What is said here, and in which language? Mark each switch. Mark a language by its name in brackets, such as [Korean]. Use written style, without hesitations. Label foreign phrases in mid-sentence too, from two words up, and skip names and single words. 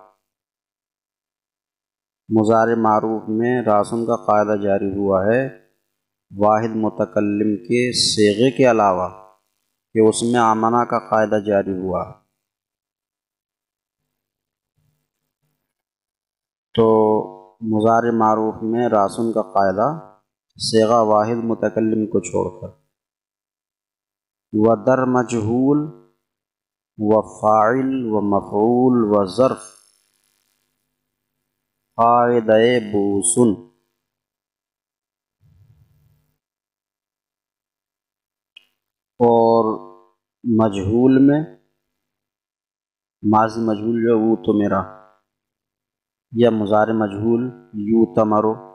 [Urdu] مضارع معروف میں راسن کا قاعدہ جاری ہوا ہے واحد متکلم کے صیغے کے علاوہ کہ اس میں آمنہ کا قاعدہ جاری ہوا۔ تو مضارع معروف میں راسن کا قاعدہ صیغہ واحد متکلم کو چھوڑ کر۔ [Persian] ودر مجہول و فاعل و مفعول و ظرف قاعدہ بوسن، [Urdu] اور مجہول میں ماضی مجہول جو وہ تو میرا، یا مضارع مجہول یو تمرو،